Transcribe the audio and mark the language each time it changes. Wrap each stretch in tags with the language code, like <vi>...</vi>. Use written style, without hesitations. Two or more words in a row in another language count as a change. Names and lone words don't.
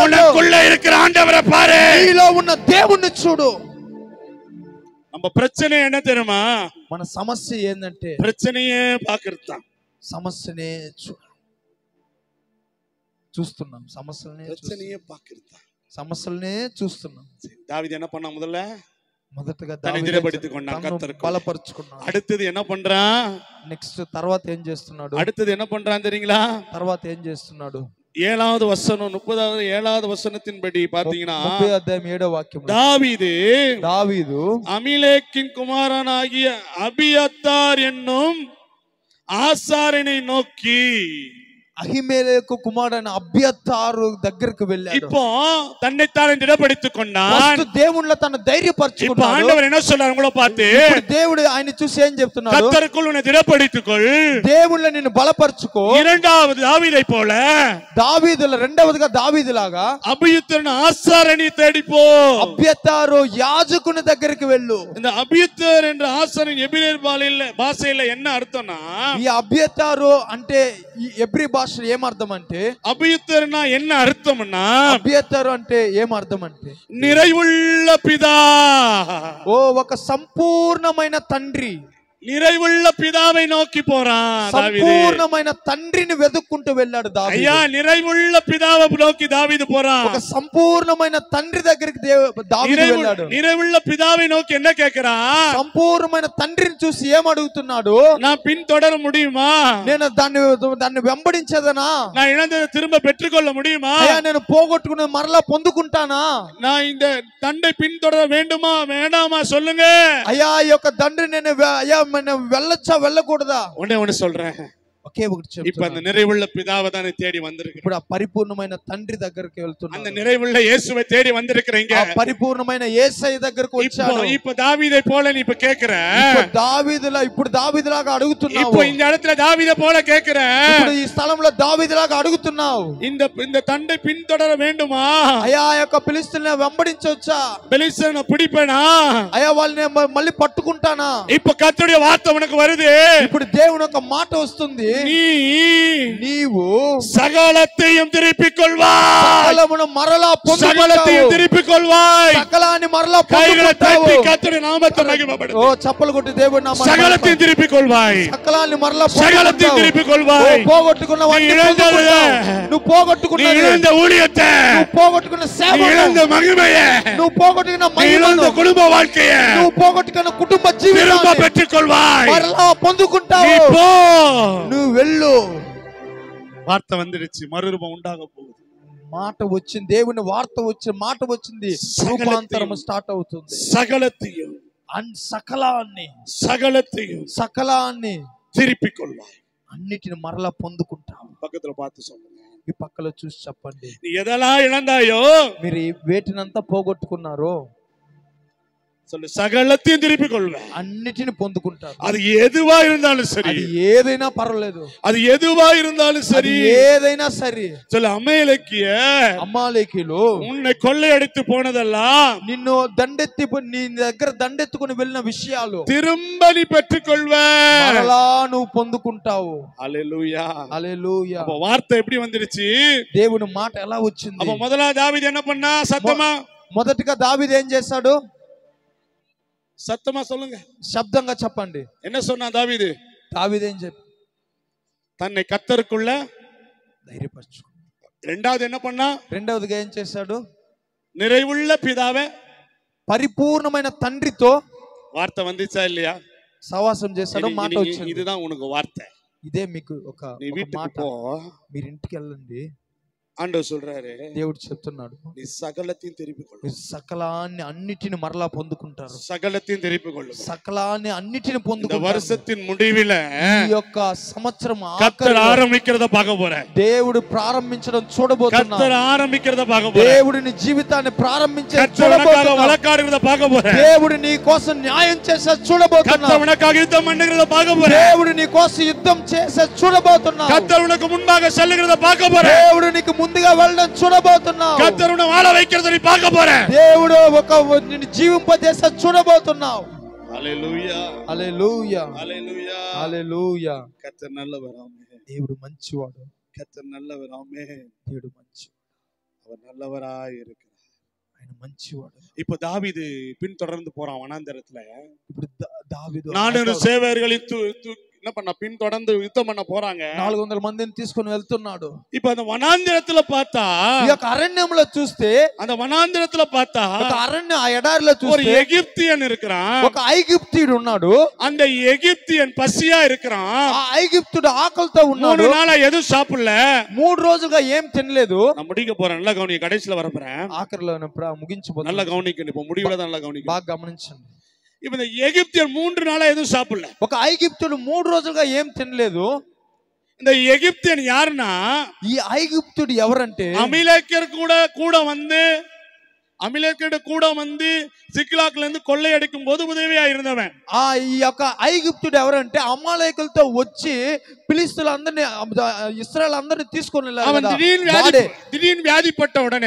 <ta>உனக்குள்ள இருக்கிற ஆண்டவரை பாரு,</ta> <te>నీలో ఉన్న దేవుణ్ణి చూడు.</te> <ta>நம்ம பிரச்சனை என்ன தெரியுமா?</ta> <te>మన సమస్య ఏందంటే</te> <ta>பிரச்சனையே பார்க்கறதுதான்.</ta> <te>సమస్యనే చూస్తున్నాం,</te> <ta>பிரச்சனையே பார்க்கறதுதான்,</ta> <te>సమస్యలనే చూస్తున్నాం.</te> <ta>தாவீது என்ன பண்ணா?</ta> <te>మొదటగా</te> <ta>தைரியப்படுத்திக் கொண்டான், கர்த்தருக்கு</ta> <te>బలపరుచుకున్నాడు.</te> <ta>அடுத்தது என்ன பண்றான்?</ta> <te>నెక్స్ట్ తర్వాత ఏం చేస్తున్నాడు?</te> <ta>அடுத்தது என்ன பண்றான் தெரியுங்களா?</ta> <te>తర్వాత ఏం చేస్తున్నాడు?</te> <ta>7வது வசனம் 7வது வசனத்தின்படி பாத்தீங்கன்னா</ta> <te>30వ అధ్యాయం 7వ వాక్యం, దావీదు</te> <ta>அமிலேக்கின் குமாரனாகிய அபியத்தார் என்னும் ஆசாரியனை நோக்கி,</ta> <te>అహిమేలెకు కుమారుడైన అబ్యతారు దగ్గరికి వెళ్ళాడు.</te> <ta>இப்போ தன்னைத்தானே திடப்படுத்திக் கொண்டான்.</ta> <te>దేవునిలో తన ధైర్యపరచుకున్నాడు.</te> <ta>ஆண்டவர் என்ன சொல்றாரு உங்களை பார்த்து?</ta> <te>దేవుడు ఆయన చూసి ఏం చెప్తున్నాడు?</te> <ta>கர்த்தருக்குள் உன்னை திடப்படுத்திக்கொள்,</ta> <te>దేవునిలో నిన్ను బలపరచుకో.</te> <ta>இரண்டாவது தாவீதை போல,</ta> <te>దావీదుల రెండవదిగా దావీదులాగా</te> <ta>அபியுத்தரன் ஆசாரியனை தேடிப்போ,</ta> <te>అబ్యతారు యాజకుని దగ్గరికి వెళ్ళు.</te> <ta>இந்த அபியுத்தர் என்ற ஆசாரியன் எபிரேய பாஷையில என்ன அர்த்தம்னா,</ta> <te>ఈ అబ్యతారు అంటే ఎబ్రీ భాష ఏమర్థం అంటే,</te> <ta>అభియుత్తరునా என்ன అర్థంனா,</ta> <te>అబ్యతారు అంటే ఏమర్థం అంటే</te> <ta>நிறைவுள்ள பிதா.</ta> <te>ఓ ఒక సంపూర్ణమైన తండ్రి,</te> <ta>நிறைவுள்ள பிதாவை நோக்கி போறான்.</ta> <te>సంపూర్ణమైన తండ్రిని వెతుక్కుంటూ వెళ్ళాడు దావీదు.</te> <ta>అయ్యా நிறைவுள்ள பிதாவை நோக்கி தாவீது போறான்.</ta> <te>ఒక సంపూర్ణమైన తండ్రి దగ్గరికి దావీదు వెళ్ళాడు.</te> <ta>நிறைவுள்ள பிதாவை நோக்கி என்ன கேக்குறான்?</ta> <te>సంపూర్ణమైన తండ్రిని చూసి ఏం అడుగుతున్నాడు?</te> <ta>நான் பின்தொடர முடியுமா?</ta> <te>నేను దాన్ని వెంబడించదనా?</te> <ta>நான் இழந்ததை திரும்ப பெற்றுக்கொள்ள முடியுமா?</ta> <te>అయ్యా నేను పోగొట్టుకున్నది మరలా పొందుకుంటానా?</te> <ta>நான் இந்த தண்டை பின்தொடர வேண்டுமா வேண்டாமா சொல்லுங்க.</ta> <te>అయ్యా ఈ యొక్క తండ్రి నేను అయ్యా వెళ్ళొచ్చా వెళ్ళకూడదా?</te> <ta>ஒண்ணே ஒண்ணு சொல்றேன்,</ta> <te>ఒకే ఒకటి</te> <ta>இப்ப அந்த</ta> <te>చెప్తున్నాను.</te> <ta>நிறைவுள்ள பிதாவை தானே தேடி வந்திருக்கிறேன்.</ta> <te>ఇప్పుడు ఆ పరిపూర్ణమైన తండ్రి దగ్గరికి వెళ్తున్నాను.</te> <ta>அந்த நிறைவுள்ள இயேசுவை தேடி வந்திருக்கிறீங்க.</ta> <te>ఆ పరిపూర్ణమైన యేసయ్య దగ్గరికి వచ్చాను.</te> <ta>இப்ப தாவீதை போல நீ இப்ப கேக்குற.</ta> <te>ఇప్పుడు దావీదులాగా అడుగుతున్నావు.</te> <ta>இப்போ இந்த இடத்துல தாவீதை போல கேக்குற.</ta> <te>ఇప్పుడు ఈ స్థలంలో దావీదులాగా అడుగుతున్నావు.</te> <ta>இந்த தண்டை பின்தொடர வேண்டுமா?</ta> <te>అయ్యా ఆ యొక్క ఫిలిష్తీయులను వెంబడించొచ్చా?</te> <ta>பெலிஸ்தனை பிடிப்பேனா?</ta> <te>అయ్యా వాళ్ళని మళ్ళీ పట్టుకుంటానా?</te> <ta>இப்ப கர்த்தருடைய வார்த்தை உனக்கு வருது.</ta> <te>ఇప్పుడు దేవుని యొక్క మాట వస్తుంది. నీవు</te> <ta>சகலத்தையும் திருப்பிக் கொள்வாய்.</ta> <te>సకలమును మరలా పొందుకుంటావు.</te> <ta>சகலத்தையும் திருப்பிக் கொள்வாய்.</ta> <te>సకలాన్ని మరలా</te> <ta>கைகளை</ta> <te>పొందుకుంటావు.</te> <ta>தட்டி கர்த்தருடைய நாமத்தை மகிமைப்படுத்து.</ta> <te>ఓ చప్పలు కొట్టి దేవుని నామమున</te> <ta>சகலத்தையும் திருப்பிக் கொள்வாய்.</ta> <te>సకలాన్ని మరలా</te> <ta>சகலத்தையும்</ta> <te>పొందుకుంటావు.</te> <ta>திருப்பிக் கொள்வாய்.</ta> <te>పోగొట్టుకున్నవన్నీ పొందుకుంటావు. నువ్వు పోగొట్టుకున్నది,</te> <ta>நீ இழந்த ஊழியத்தை,</ta> <te>నువ్వు పోగొట్టుకున్న</te> <ta>நீ</ta> <te>సేవను,</te> <ta>இழந்த மகிமையை,</ta> <te>నువ్వు పోగొట్టుకున్న</te> <ta>நீ</ta> <te>మహిమను,</te> <ta>இழந்த குடும்ப வாழ்க்கையை</ta> <te>నువ్వు పోగొట్టుకున్న కుటుంబ</te> <ta>திரும்ப</ta> <te>జీవితాన్ని</te> <ta>பெற்றுக் கொள்வாய்.</ta> <te>మరలా పొందుకుంటావు.</te> <ta>நீ போ.</ta> <te>నువ్వు వెళ్ళు.</te> <ta>வார்த்தை வந்துடுச்சு, மறுரூபம் உண்டாக போகுது.</ta> <te>మాట వచ్చింది, దేవుని వార్త వచ్చింది, మాట వచ్చింది, రూపాంతరం స్టార్ట్ అవుతుంది.</te> <ta>சகலத்தையும்</ta> <te>సకలాన్ని</te> <ta>திருப்பிக் கொள்வாய்.</ta> <te>అన్నిటిని మరలా పొందుకుంటావు.</te> <ta>பக்கத்துல பார்த்து சொல்லுங்க.</ta> <te>ఈ పక్కలో చూసి చెప్పండి.</te> <ta>நீ எதெல்லாம் இழந்தாயோ</ta> <te>మీరు వేటినంతా పోగొట్టుకున్నారో</te> <ta>சொல்லு, சகலத்தையும் திருப்பிக் கொள்வேன்.</ta> <te>అన్నిటిని పొందుకుంటారు.</te> <ta>அது எதுவா இருந்தாலும் சரி,</ta> <te>అది ఏదైనా పర్వాలేదు,</te> <ta>அது எதுவா இருந்தாலும் சரி,</ta> <te>ఏదైనా సరే.</te> <ta>சொல்லு,</ta> <te>అమాలేకీయులు</te> <ta>உன்னை கொள்ளையடித்து போனதெல்லாம்,</ta> <te>నిన్ను నీ దగ్గర దండెత్తుకుని వెళ్ళిన విషయాలు</te> <ta>திரும்ப நீ பெற்றுக் கொள்வேன்.</ta> <te>మరలా నువ్వు పొందుకుంటావు.</te> <ta>ஹல்லேலூயா,</ta> <te>హల్లెలూయా.</te> <ta>அப்ப வார்த்தை எப்படி வந்துருச்சு?</ta> <te>దేవుని మాట ఎలా వచ్చింది?</te> <ta>அப்ப முதல்ல தாவீது என்ன பண்ணா? சத்தமா,</ta> <te>మొదటిగా దావీదు ఏం చేశాడు?</te> <ta>சத்தமா சொல்லுங்க,</ta> <te>శబ్దంగా చెప్పండి.</te> <ta>என்ன சொன்னா தாவீது?</ta> <te>దావీదు ఏం చెప్పి</te> <ta>தன்னை கர்த்தருக்குள்ள</ta> <te>ధైర్యపరచు.</te> <ta>ரெண்டாவது என்ன பண்ணா?</ta> <te>రెండవదిగా ఏం చేశాడు?</te> <ta>நிறைவுள்ள பிதாவே,</ta> <te>పరిపూర్ణమైన తండ్రితో</te> <ta>வார்த்தை வந்துச்சா இல்லையா?</ta> <te>సహవాసం చేశాడు, మాట వచ్చింది.</te> <ta>இதுதான் உனக்கு வார்த்தை.</ta> <te>ఇదే మీకు ఒక మాట.</te> <ta>போ,</ta> <te>మీరు ఇంటికి వెళ్ళండి.</te> <ta>ஆண்டவர் சொல்றாரு,</ta> <te>దేవుడు చెప్తున్నాడు,</te> <ta>நீ சகலத்தையும் திருப்பிக் கொள்ளு.</ta> <te>సకలాన్ని అన్నిటిని మరలా పొందుకుంటారు.</te> <ta>சகலத்தையும் திருப்பிக் கொள்ளு.</ta> <te>సకలాన్ని అన్నిటిని</te> <ta>இந்த</ta> <te>పొందుకుంటారు.</te> <ta>வருஷத்தின் முடிவில</ta> <te>ఈ యొక్క సంవత్సరం</te> <ta>கர்த்தர் ஆரம்பிக்கிறத பார்க்க போறேன்.</ta> <te>దేవుడు ప్రారంభించడం చూడబోతున్నాం.</te> <ta>கர்த்தர் ஆரம்பிக்கிறத பார்க்க போறேன்.</ta> <te>దేవుడు నీ జీవితాన్ని ప్రారంభించే</te> <ta>கர்த்தர் உனக்காக வழக்காடுறத பார்க்க போறேன்.</ta> <te>దేవుడు నీ కోసం న్యాయం చేసే చూడబోతున్నాం.</te> <ta>கர்த்தர் உனக்காக யுத்தம் பண்ணுகிறத பார்க்க போறேன்.</ta> <te>దేవుడు నీ కోసం యుద్ధం చేసే చూడబోతున్నాం.</te> <ta>கர்த்தர் உனக்கு முன்பாக செல்லுகிறத பார்க்க போறேன்.</ta> <te>దేవుడు నీకు ముందుగా వెళ్ళడం చూడబోతున్నావు.</te> <ta>கர்த்தர் உன்னை வாழ வைக்கிறத நீ பார்க்க போறேன்.</ta> <te>దేవుడు నిన్ను జీవింపజేసే చూడబోతున్నావు. హల్లెలూయా, హల్లెలూయా, హల్లెలూయా, హల్లెలూయా.</te> <ta>கர்த்தர் நல்லவர், ஆமென்.</ta> <te>దేవుడు మంచివాడు.</te> <ta>கர்த்தர் நல்லவர், ஆமென்.</ta> <te>దేవుడు మంచివాడు.</te> <ta>அவர் நல்லவராய் இருக்கிறார்.</ta> <te>ఆయన మంచివాడు.</te> <ta>இப்போ தாவீது பின்தொடர்ந்து போறான் வனாந்தரத்துல.</ta> <te>ఇప్పుడు దావీదు</te> <ta>400 சேவகர்களை என்ன பண்ண பின்தொடர்ந்து யுத்தம் பண்ண போறாங்க.</ta> <te>400 మందిని తీసుకొని వెళ్తున్నాడు.</te> <ta>இப்போ அந்த வனாந்தரத்துல பார்த்தா,</ta> <te>ఈ యొక్క అరణ్యంలో చూస్తే,</te> <ta>அந்த వనాంతరத்துல பார்த்தா</ta> <te>ఒక అరణ్య ఆ ఎడారిలో</te> <ta>ஒரு</ta> <te>చూస్తే</te> <ta>எகிப்தியன் இருக்கிறான்.</ta> <te>ఒక ఐగుప్తీయుడు ఉన్నాడు.</te> <ta>அந்த எகிப்தியன் பசியா இருக்கிறான்.</ta> <te>ఆ ఐగుప్తుడు ఆకలితో ఉన్నాడు.</te> <ta>3 நாளா எதுவும் சாப்பிடல.</ta> <te>3 రోజులుగా ఏం తినలేదు.</te> <ta>நான் முடிக்க போறேன், நல்லா கவனி, கடைசில வரப்போறேன்.</ta> <te>ఆఖరిలో ముగించబోతున్నాను.</te> <ta>நல்லா கவனிக்கணும், இப்போ முடிவுல தான் நல்லா கவனிக்கணும்.</ta> <te>బాగా గమనించండి.</te> <ta>இப்போ இந்த எகிப்தியன் 3 நாளா எதுவும் சாப்பிடல.</ta> <te>ఒక ఐగుప్తుడు 3 రోజులుగా ఏం తినలేదు.</te> <ta>இந்த எகிப்தியன் யாருன்னா,</ta> <te>ఈ ఐగుప్తుడు ఎవరంటే,</te> <ta>அமலேக்கியர் கூட வந்து சிக்லாக்ல இருந்து கொள்ளையடிக்கும் போது உதவியா இருந்தவன்.</ta> <te>ఈ యొక్క ఐగుప్తుడు ఎవరంటే అమాలేకులతో వచ్చి ఫిలిష్తీయులందరిని ఇశ్రాయేలందరిని తీసుకొని వెళ్ళాడు.</te> <ta>அவன் திடீர்னு வியாதிப்பட்ட உடனே</ta>